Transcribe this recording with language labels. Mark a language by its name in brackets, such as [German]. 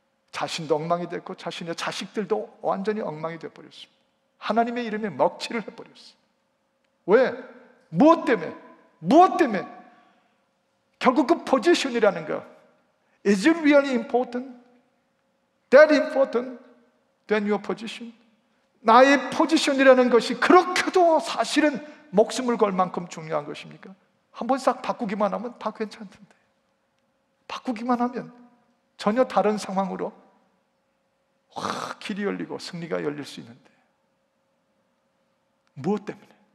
[Korean] 자신도 엉망이 됐고 자신의 자식들도 완전히 엉망이 되어버렸습니다. 하나님의 이름에 먹칠을 해버렸어요. 왜? 무엇 때문에? 무엇 때문에? 결국 그 포지션이라는 거, [English] Is it really important? That important than your position? [Korean] 나의 포지션이라는 것이 그렇게도 사실은 목숨을 걸 만큼 중요한 것입니까? 한번 싹 바꾸기만 하면 다 괜찮던데, 바꾸기만 하면 전혀 다른 상황으로 확 길이 열리고 승리가 열릴 수 있는데, 무엇 때문에?